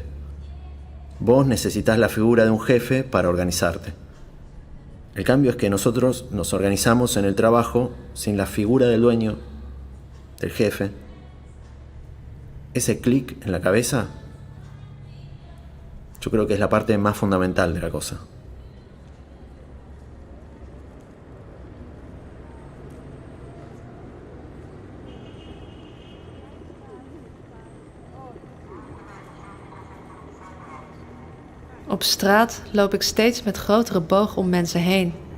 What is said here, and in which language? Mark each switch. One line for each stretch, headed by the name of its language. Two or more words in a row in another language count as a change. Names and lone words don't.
Spanish: Vos necesitas la figura de un jefe para organizarte. El cambio es que nosotros nos organizamos en el trabajo sin la figura del dueño, del jefe. Ese clic en la cabeza, yo creo que es la parte más fundamental de la cosa.
Dutch: Op straat loop ik steeds met grotere bogen om mensen heen.